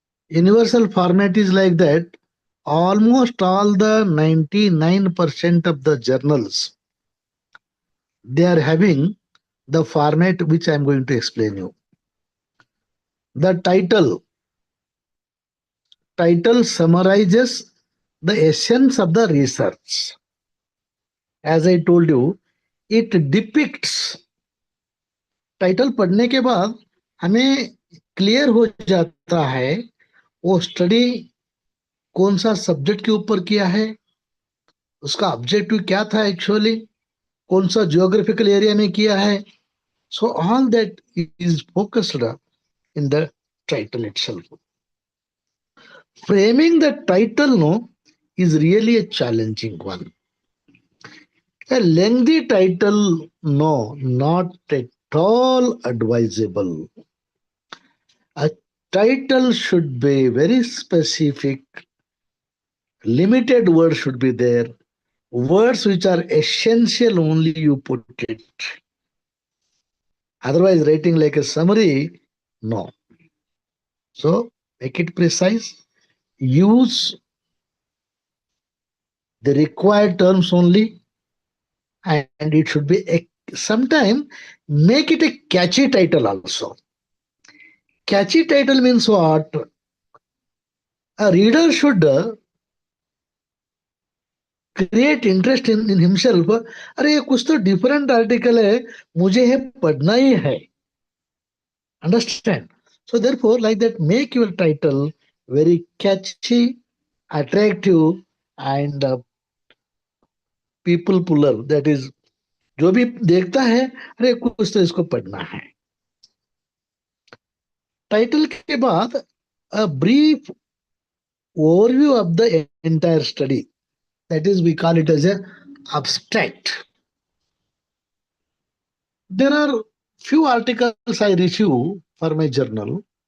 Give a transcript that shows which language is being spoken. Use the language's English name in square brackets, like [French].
[English] Universal format is like that. Almost all the 99% of the journals, they are having the format which I am going to explain you. The title summarizes the essence of the research. As I told you, it depicts. [Hindi] Title पढ़ने के बाद हमें clear हो जाता है वो study कौन सा सब्जेक्ट के ऊपर किया है, उसका ऑब्जेक्टिव क्या था एक्चुअली, कौन सा जियोग्राफिकल एरिया में किया है. [English] So all that is focused in the title itself. Framing the title is really a challenging one. A lengthy title, not at all advisable. A title should be very specific. Limited words should be there. Words which are essential only you put it. Otherwise, writing like a summary, no. So, make it precise. Use the required terms only. And it should be sometime make it a catchy title also. Catchy title means what? A reader should create interest in himself. [Hindi] अरे ये कुछ तो different article है, मुझे ये पढ़ना ही है. [English] Understand? So therefore, like that, make your title very catchy, attractive, and people puller. That is, [Hindi] जो भी देखता है, अरे कुछ तो इसको पढ़ना है. टाइटल के बाद [English] a brief overview of the entire study. That is, we call it as a abstract. There are few articles I review for my journal.